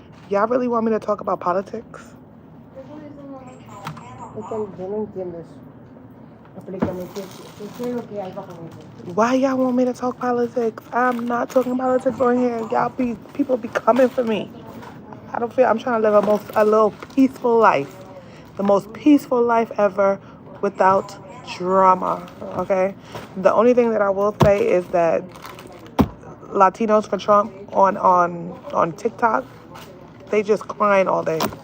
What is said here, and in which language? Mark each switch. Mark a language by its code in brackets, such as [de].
[en] Y'all really want me to talk about politics? [es] Yo no entiendo eso. Explícame, ¿qué es lo que hay bajo eso? [en] Why y'all want me to talk politics? I'm not talking politics on here. People be coming for me. I don't feel, I'm trying to live a little peaceful life. The most peaceful life ever without drama, okay? The only thing that I will say is that Latinos for Trump on TikTok, they just crying all day.